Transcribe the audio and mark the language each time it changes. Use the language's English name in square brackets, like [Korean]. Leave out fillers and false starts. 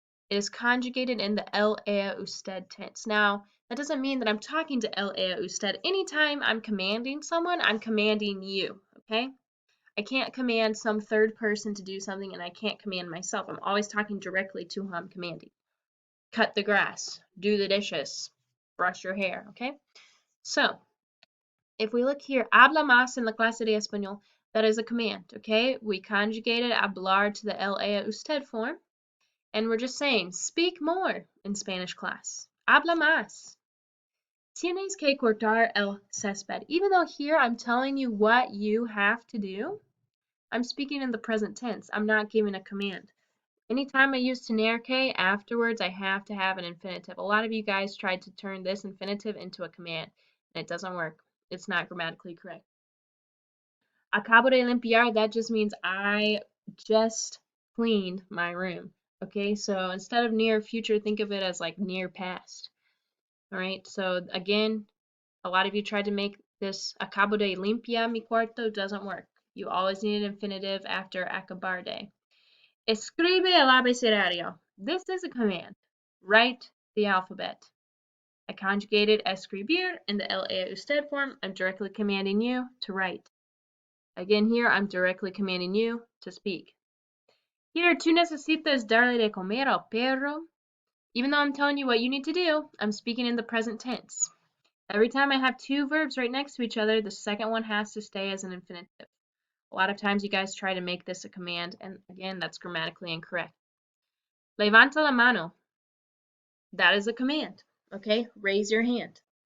[English] It is conjugated in the el ea usted tense. Now, that doesn't mean that I'm talking to el ea usted. Anytime I'm commanding someone, I'm commanding you, okay? I can't command some third person to do something, and I can't command myself. I'm always talking directly to who I'm commanding. Cut the grass, do the dishes, brush your hair, okay? So, if we look here, [Spanish] habla más en la clase de español, [English] that is a command, okay? We conjugated hablar to the el ea usted form, and we're just saying, speak more in Spanish class. [Spanish] Habla más. Tienes que cortar el césped. [English] Even though here I'm telling you what you have to do, I'm speaking in the present tense. I'm not giving a command. Anytime I use tener que, afterwards I have to have an infinitive. A lot of you guys tried to turn this infinitive into a command, and it doesn't work. It's not grammatically correct. [Spanish] Acabo de limpiar, [English] that just means I just cleaned my room. Okay, so instead of near future, think of it as like near past. All right, so again, a lot of you tried to make this [Spanish] acabo de limpiar mi cuarto, [English] doesn't work. You always need an infinitive after acabar de. [Spanish] Escribe el abecedario. [English] This is a command. Write the alphabet. I conjugated escribir in the el ea usted form. I'm directly commanding you to write. Again, here I'm directly commanding you to speak. [Spanish] Here, tú necesitas darle de comer al perro. [English] Even though I'm telling you what you need to do, I'm speaking in the present tense. Every time I have two verbs right next to each other, the second one has to stay as an infinitive. A lot of times you guys try to make this a command, and again, that's grammatically incorrect. [Spanish] Levanta la mano. [English] That is a command, okay? Raise your hand.